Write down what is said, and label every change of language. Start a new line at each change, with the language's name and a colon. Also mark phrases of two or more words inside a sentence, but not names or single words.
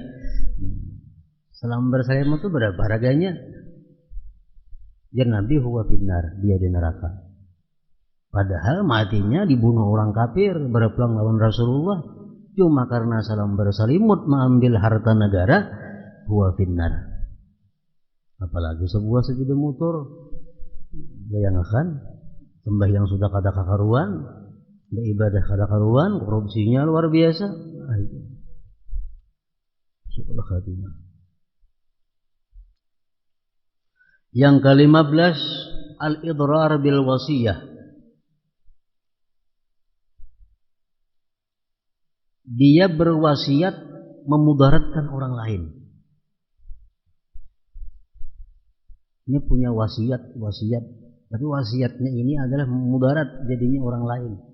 Indonesian: Selambar selimut itu berapa harganya? Jadi Nabi
Arabic: هو في النار,
Indonesian: dia di neraka. Padahal matinya dibunuh orang kafir, berperang lawan Rasulullah. Cuma karena selambar selimut mengambil harta negara,
Arabic: هو في النار.
Indonesian: Apalagi sebuah sepeda motor, bayangkan sembahyang sudah kada kakaruan, beribadah kada karuan, korupsinya luar biasa. Yang ke-15,
Arabic: الإضرار بالوصية.
Indonesian: Dia berwasiat memudaratkan orang lain. Ini punya wasiat, tapi wasiatnya ini adalah memudarat jadinya orang lain.